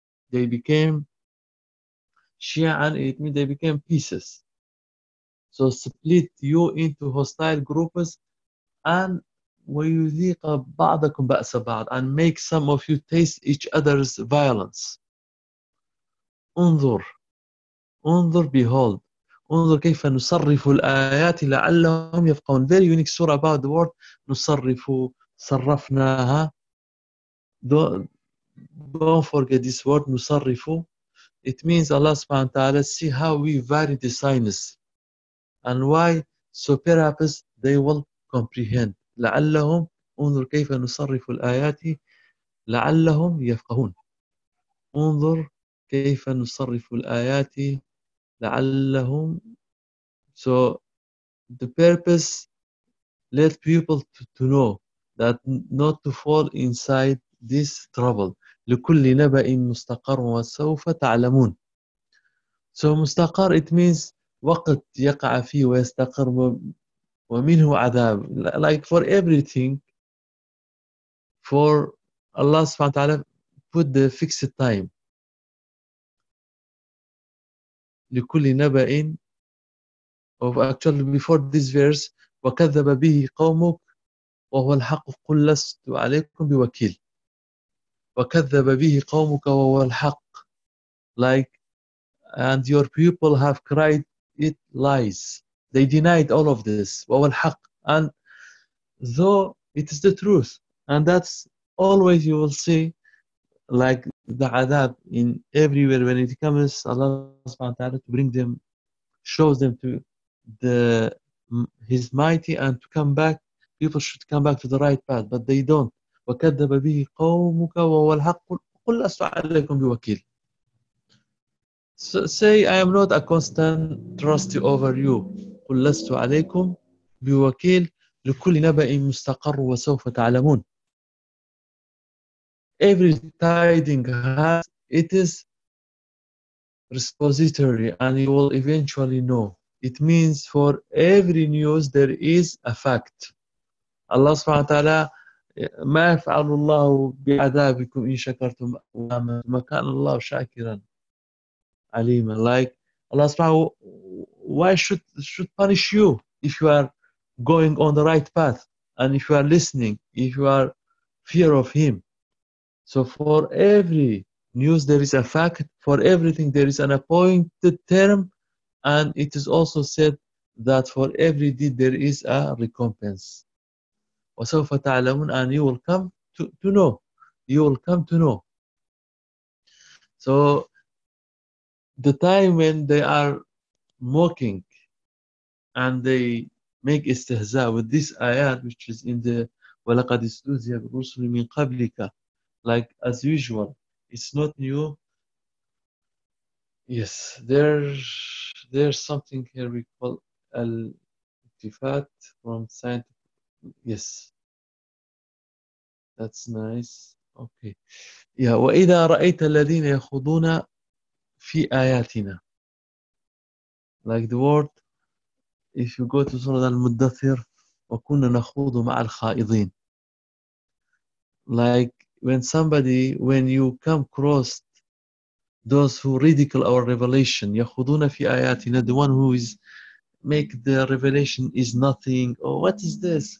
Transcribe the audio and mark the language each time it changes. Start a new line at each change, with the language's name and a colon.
English: They became, Shia'an, it means they became pieces. So split you into hostile groups and
Arabic: وَيُذِيقَ بَعْضَكُمْ بَأْسَ بَعْضٍ
English: and make some of you taste each other's violence.
Arabic: انظر انظر
English: behold
Arabic: انظر كيف نصرف الآيات لعلهم يفقهون.
English: Very unique surah about the word
Arabic: نصرف صرفناها.
English: Don't forget this word نصرف. It means Allah
Arabic: سبحانه وتعالى
English: see how we vary the signs and why so perhaps they will comprehend.
Arabic: لعلهم انظر كيف نصرف الآيات لعلهم يفقهون انظر كيف نصرف الآيات لعلهم.
English: So the purpose let people to know that not to fall inside this trouble.
Arabic: لكل نبأ مستقر وسوف تعلمون.
English: So
Arabic: مستقر
English: it means
Arabic: وقت يقع فيه ويستقر ومنه عذاب.
English: Like for everything, for Allah سبحانه وتعالى put the fixed time.
Arabic: لكل نبأ
English: of actually before this verse
Arabic: وكذب به قومك وهو الحق قل لست عليكم بوكيل وكذب به قومك وهو الحق.
English: Like and your people have cried it lies. They denied all of this. And though it is the truth, and that's always you will see, like the adab in everywhere when it comes, Allah subhanahu wa ta'ala to bring them, shows them to the His mighty and to come back, people should come back to the right path, but they don't.
Arabic: وَكَذَّبَ بِهِ قَوْمُكَ وَهُوَ الْحَقُّ قُلْ لَسْتُ عَلَيْكُمْ بِوَكِيلٍ.
English: Say, I am not a constant trustee over you.
Arabic: قُلْ لَسْتُ عَلَيْكُمْ بِوَكِيلٍ لِكُلِّ نَبَئٍ مُسْتَقَرُ وَسَوْفَ تَعْلَمُونَ.
English: Every tiding has, it is repository and you will eventually know. It means for every news there is a fact.
Arabic: Allah subhanahu wa ta'ala مَا يَفْعَلُ اللَّهُ بِعَذَابِكُمْ إِن شَكَرْتُمْ آمَنْتُمْ مَكَانَ اللَّهُ شَاكِرًا.
English: Like Allah subhanahu why should punish you if you are going on the right path and if you are listening, if you are fear of Him. So for every news there is a fact, for everything there is an appointed term, and it is also said that for every deed there is a recompense.
Arabic: وَسَوْفَ تَعْلَمُونَ
English: and you will come to know. You will come to know. So the time when they are mocking and they make istihza with this ayat, which is in the
Arabic: وَلَقَدْ اسْتُهْزِئَ بِرُسُلٍ مِنْ قَبْلِكَ
English: like as usual. It's not new. Yes, there's something here we call al-tifat from scientific. Yes. That's nice. Okay.
Arabic: Yeah, وَإِذَا رَأَيْتَ الَّذِينَ يَخُضُونَ فِي آيَاتِنَا.
English: Like the word, if you go to Surah Al-Muddathir,
Arabic: وَكُنَّا نَخُوضُ مَعَ الْخَائِضِينَ.
English: Like when you come across those who ridicule our revelation,
Arabic: يَخُضُونَ فِي آيَاتِنَا,
English: the one who is make the revelation is nothing. Oh, what is this?